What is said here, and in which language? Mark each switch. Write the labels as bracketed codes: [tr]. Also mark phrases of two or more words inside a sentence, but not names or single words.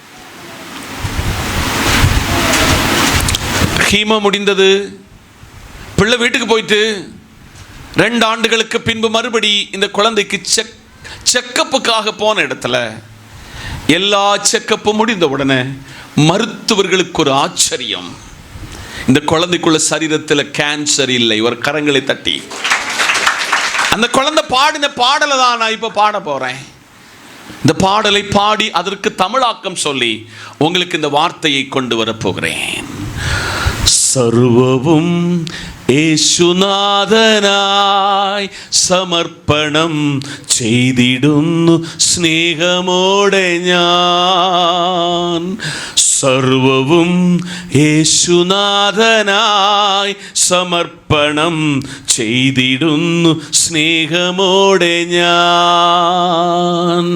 [ta] ஹீமோ முடிந்தது, பிள்ளை வீட்டுக்கு போயிட்டு 2 ஆண்டுகளுக்கு பின்பு மறுபடி இந்த குழந்தைக்கு செக்கப்புக்காக போன இடத்துல எல்லா செக்கப்பும் முடிந்த உடனே மருத்துவர்களுக்கு ஒரு ஆச்சரியம், இந்த குழந்தைக்குள்ள சரீரத்தில் கேன்சர் இல்லை. ஒரு கரங்களை தட்டி அந்த குழந்தை பாடின பாடலை தான் நான் இப்போ பாட போறேன். இந்த பாடலை பாடி அதற்கு தமிழாக்கம் சொல்லி உங்களுக்கு இந்த வார்த்தையை கொண்டு வரப்போகிறேன். [ml] സർവവും യേശുനാഥനായി സമർപ്പണം ചെയ്തിടുന്നു സ്നേഹമോടെ ഞാൻ. സർവവും യേശുനാഥനായി സമർപ്പണം ചെയ്തിടുന്നു സ്നേഹമോടെ ഞാൻ.